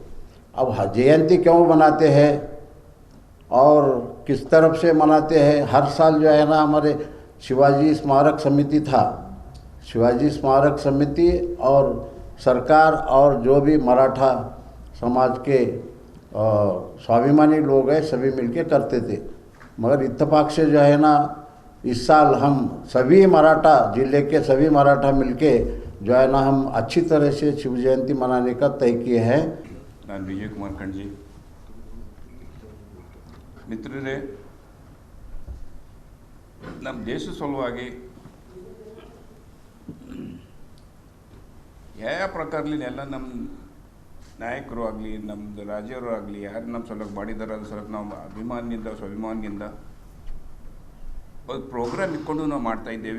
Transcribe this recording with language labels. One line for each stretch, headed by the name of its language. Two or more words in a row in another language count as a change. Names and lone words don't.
Hindi: अब जयंती क्यों मनाते हैं और किस तरफ से मनाते हैं, हर साल जो है ना हमारे शिवाजी स्मारक समिति था, शिवाजी स्मारक समिति और सरकार और जो भी मराठा समाज के स्वाभिमानी लोग हैं सभी मिलके करते थे। मगर इत्तेफाक से जो है ना इस साल हम सभी मराठा जिले के सभी मराठा मिलके जो है ना हम अच्छी तरह से शिव जयंती मनाने का तय किए हैं।
Kannada: ನಾನು ವಿಜಯ್ ಕುಮಾರ್ ಕಣ್ಜಿ ಮಿತ್ರರೇ, ನಮ್ಮ ದೇಶ ಸಲುವಾಗಿ ಯಾವ ಪ್ರಕಾರಲಿ ಎಲ್ಲ ನಮ್ಮ ನಾಯಕರು ಆಗಲಿ ನಮ್ಮದು ರಾಜ್ಯರು ಆಗಲಿ ಯಾರು ನಮ್ಮ ಸಲುವಾಗಿ ಮಾಡಿದಾರೆ ಅದ್ರ ಸಲುವಾಗಿ ನಾವು ಅಭಿಮಾನದಿಂದ ಸ್ವಾಭಿಮಾನದಿಂದ ಒಂದು ಪ್ರೋಗ್ರಾಮ್ ಇಟ್ಕೊಂಡು ನಾವು ಮಾಡ್ತಾಯಿದ್ದೇವೆ।